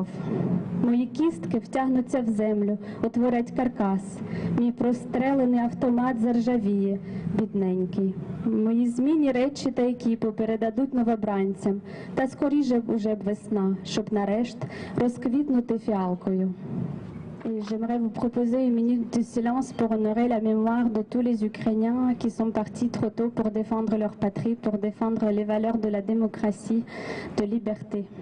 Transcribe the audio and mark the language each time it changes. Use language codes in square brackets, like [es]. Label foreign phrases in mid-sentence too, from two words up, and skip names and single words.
[uk] Мої кістки втягнуться в землю, утворять каркас. Мій прострелений автомат заржавіє, бідненький. Мої змінні речі та екіпи передадуть новобранцям. Та скоріше б уже б весна, щоб нарешт розквітнути фіалкою. [fr] Et j'aimerais vous proposer une minute de silence pour honorer la mémoire de tous les Ukrainiens qui sont partis trop tôt pour défendre leur patrie, pour défendre les valeurs de la démocratie, de liberté.